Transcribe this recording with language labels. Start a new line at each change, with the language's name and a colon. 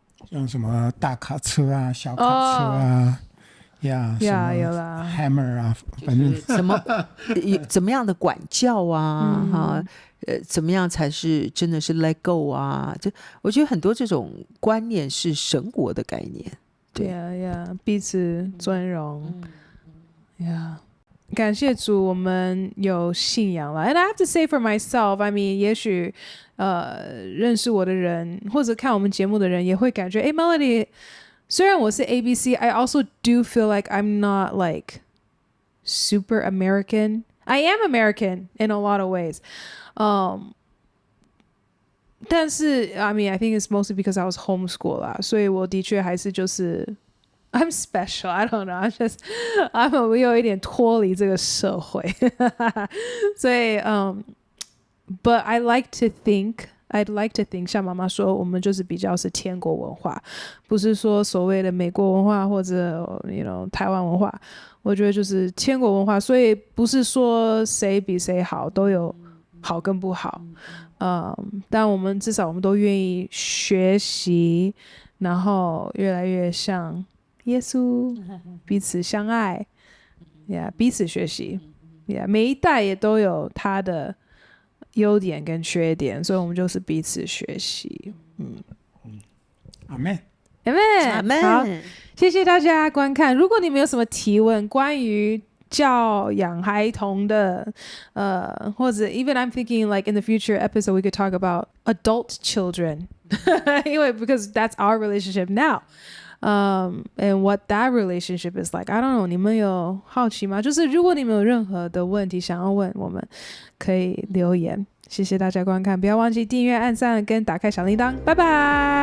Chinese: 像什么大卡车啊、小卡车啊。有啦 hammer 啊，反正怎么样的管教啊，怎么样才是真的是 let go 啊，我觉得很多这种观念是神国的概念。对彼此尊荣感谢主，我们有信仰了。
English: And I have to say for myself, I mean，
Chinese: 也许认识我的人或者看我们节目的人也会感觉，哎 ，Melody， 虽然我是 ABC，
English: I also do feel like I'm not like super American. I am American in a lot of ways.
Chinese: 但是
English: I mean I think it's mostly because I was homeschooled
Chinese: 啦，所以我的确还是就是
English: I'm special. I don't know.
Chinese: 我有一点脱离这个社会，所以
English: but I'd like to think
Chinese: 像妈妈说，我们就是比较是天国文化，不是说所谓的美国文化或者台湾文化。我觉得就是天国文化，所以不是说谁比谁好，都有好跟不好。但我们至少我们都愿意学习，然后越来越像耶稣，彼此相爱，彼此学习，每一代也都有他的优点跟缺点，所以我们就是彼此学习。阿们。
English: Amen。
Chinese: 好，谢谢大家观看。如果你们有什么提问关于教养孩童的，或者
English: even I'm thinking like in the future episode we could talk about adult children，
Chinese: 因为
English: because that's our relationship now。 and what that relationship is like. I don't know，
Chinese: 你们有好奇吗？就是如果你们有任何的问题想要问我们，可以留言。谢谢大家观看，不要忘记订阅、按赞跟打开小铃铛。拜拜，